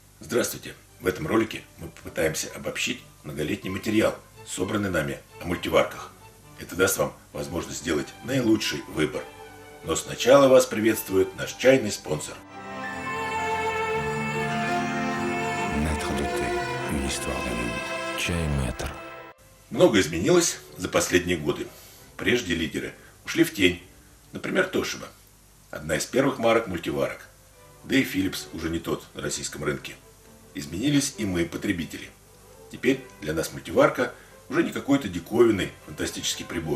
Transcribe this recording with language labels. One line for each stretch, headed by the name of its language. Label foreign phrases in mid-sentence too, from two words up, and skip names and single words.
Russian: Здравствуйте! В этом ролике мы попытаемся обобщить многолетний материал, собранный нами о мультиварках. Это даст вам возможность сделать наилучший выбор. Но сначала вас приветствует наш чайный спонсор.
French: Maître de thé, une histoire d'amour.
Russian: Чай Мэтр. Много изменилось за последние годы. Прежде лидеры ушли в тень. Например, Toshiba. Одна из первых марок мультиварок. Да и Philips уже не тот на российском рынке. Изменились и мы, потребители. Теперь для нас мультиварка уже не какой-то диковинный фантастический прибор.